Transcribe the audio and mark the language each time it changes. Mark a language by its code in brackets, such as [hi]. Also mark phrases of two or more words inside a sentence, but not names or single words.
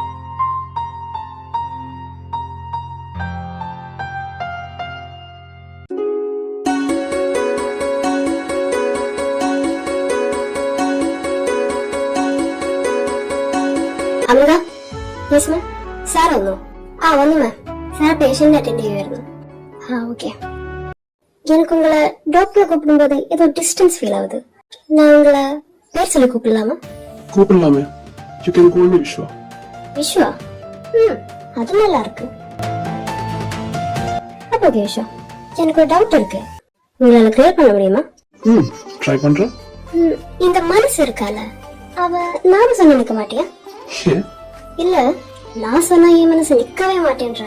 [ml] അമിത, [en] yes ma'am. [ml] സാർ വന്നോ? ആ വന്നു മാം. സാർ പേഷ്യന്റിനെ അറ്റൻഡ് ചെയ്യുമായിരുന്നു. ആ ഓക്കെ. [ta] எனக்கு உங்களை டாக்டர் கூப்பிடும்போது ஏதோ டிஸ்டன்ஸ் ஃபீல் ஆகுது. நான் உங்களை பேர் சொல்லி கூப்பிடலாமா? கூப்பிடலாமே. [en] You can call me Viswa. [ta] விஸ்வா? அது நல்லா இருக்கு. அப்போ ஓகே விஸ்வா, எனக்கு ஒரு டவுட் இருக்கு, உங்களால கிளியர் பண்ண முடியுமா? ட்ரை பண்றேன். இந்த மனசு இருக்கால, அவ நானும் சொன்ன நிக்க மாட்டியா? ஏன்? இல்ல, நான் சொன்னா என் மனசு நிக்கவே மாட்டேன்ற.